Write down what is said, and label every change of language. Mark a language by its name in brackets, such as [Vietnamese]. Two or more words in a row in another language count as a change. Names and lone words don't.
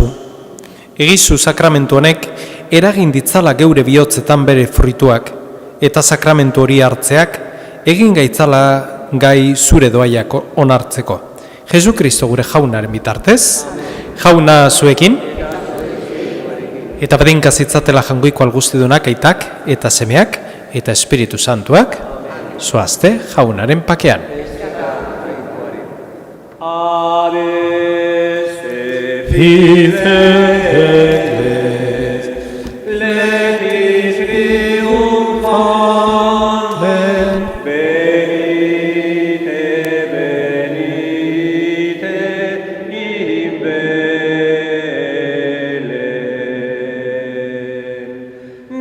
[Basque] Egizu sakramentu honek eragin ditzala geure bihotzetan bere fruituak, eta sakramentu hori hartzeak egin gaitzala gai zure doaiak onartzeko. Jesu Kristo gure jaunaren bitartez, jauna zuekin, eta bedinka zitzatela jangoiko alguztidunak aitak eta semeak, eta Espiritu Santuak, zoazte jaunaren pakean. [Latin] Adeste fideles, letis triumphant, venite, venite, in Belem.